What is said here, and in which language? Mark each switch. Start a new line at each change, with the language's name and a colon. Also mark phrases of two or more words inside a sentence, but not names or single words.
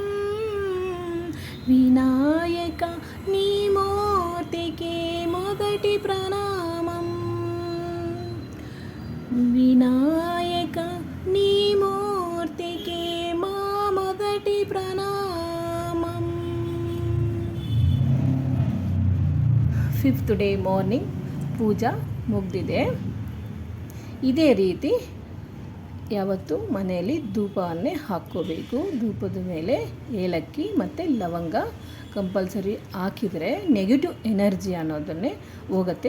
Telugu: వినాయక నీ మూర్తికి మొదటి ప్రణామం. వినాయక నీ మూర్తికి మా మొదటి ప్రణామం.
Kannada: 5th
English: day morning
Kannada: ಪೂಜಾ ಮುಗ್ದಿದೆ. ಇದೇ ರೀತಿ ಯಾವತ್ತೂ ಮನೆಯಲ್ಲಿ ಧೂಪವನ್ನೇ ಹಾಕ್ಕೋಬೇಕು. ಧೂಪದ ಮೇಲೆ ಏಲಕ್ಕಿ ಮತ್ತು ಲವಂಗ ಕಂಪಲ್ಸರಿ ಹಾಕಿದರೆ
English: negative energy
Kannada: ಅನ್ನೋದನ್ನೇ ಹೋಗುತ್ತೆ.